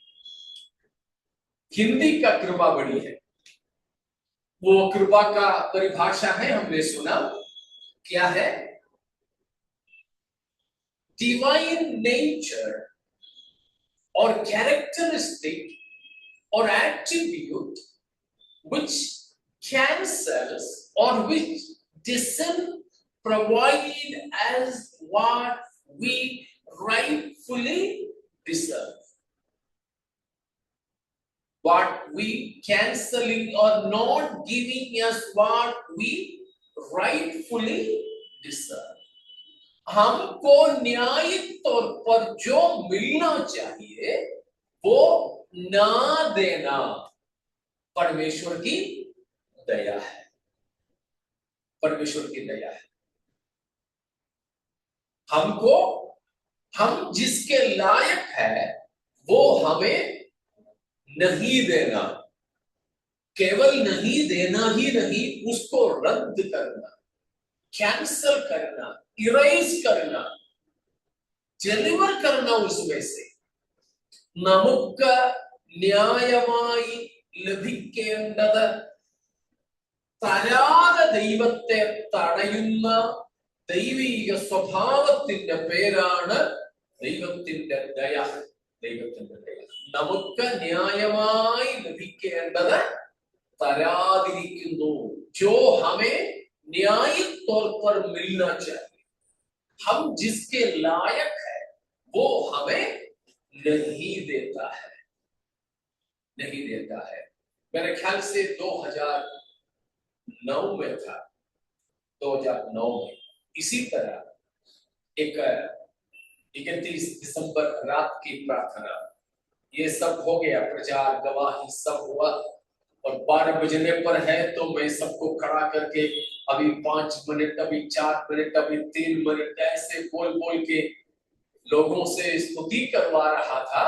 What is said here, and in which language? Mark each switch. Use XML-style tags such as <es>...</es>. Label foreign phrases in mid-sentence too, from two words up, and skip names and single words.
<hi>हिंदी का कृपा बड़ी है। वो कृपा का परिभाषा है, हमने सुना क्या है?</hi> <en>divine nature और characteristic और attribute which cancels or which doesn't provide as what we rightfully deserve. What we canceling or not giving us what we rightfully deserve.</en> <hi>हमको न्यायिक तौर पर जो मिलना चाहिए वो ना देना परमेश्वर की दया है, परमेश्वर की दया है। हमको, हम जिसके लायक है वो हमें नहीं देना, केवल नहीं देना ही नहीं, उसको रद्द करना, कैंसल करना, इरेज करना, डिलीवर करना उसमें से</hi> <ml>നമുക്ക് ന്യായമായി ലഭിക്കേണ്ടത് തരാതെ ദൈവത്തെ തടയുന്ന ദൈവിക സ്വഭാവത്തിന്റെ പേരാണ് ദൈവത്തിന്റെ ദയ. ദൈവത്തിന്റെ ദയ നമുക്ക് ന്യായമായി ലഭിക്കേണ്ടത് തരാതിരിക്കുന്നു.</ml> <hi>जो हमें न्यायिक तौर पर मिलना चाहिए, हम जिसके लायक है वो हमें नहीं देता है, नहीं देता है. मेरे ख्याल से 2009 में था, 2009 में इसी तरह एक 31 दिसंबर रात की प्रार्थना, ये सब हो गया, प्रचार गवाही सब हुआ और 12 बजने पर है तो मैं सबको खड़ा करके अभी 5 मिनट, अभी 4 मिनट, अभी 3 मिनट ऐसे बोल बोल के लोगों से स्तुति करवा रहा था.</hi>